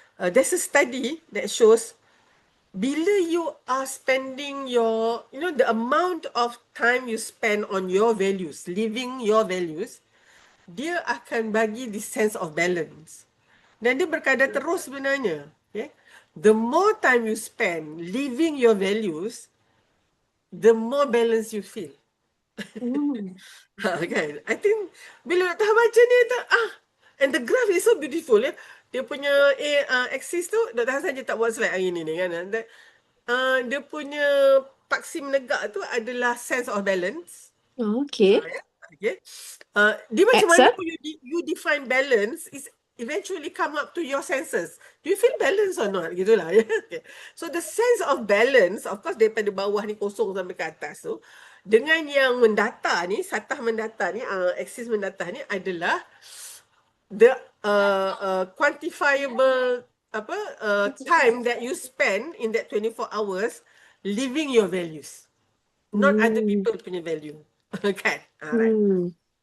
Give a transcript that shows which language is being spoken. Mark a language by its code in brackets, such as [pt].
[en] There's a study that shows bila you are spending your, the amount of time you spend on your values, living your values, [ms] dia akan bagi [en] this sense of balance. [ms] Dan dia berkadar terus sebenarnya. [en] Okay? The more time you spend living your values, the more balance you feel. Hmm. [ms] Kan? [en] I think [ms] bila Dr. baca ni, [en] and the graph is so beautiful ya. [ms] Dia punya axis tu, Dr. Hassan je tak buat slide hari ni kan. Dia punya paksi menegak tu adalah sense of balance. [en] Oh, okay. [ms] Okay. Dia macam X, mana pun [en] you define balance is eventually come up to your senses. Do you feel balance or not? [ms] Gitulah. [en] Okay. So the sense of balance, of course [ms] daripada bawah ni kosong sampai ke atas tu, dengan yang mendata ni, satah mendata ni, axis mendata ni adalah [en] the quantifiable time that you spend in that 24 hours living your values, not other people punya value. Kan? Alright.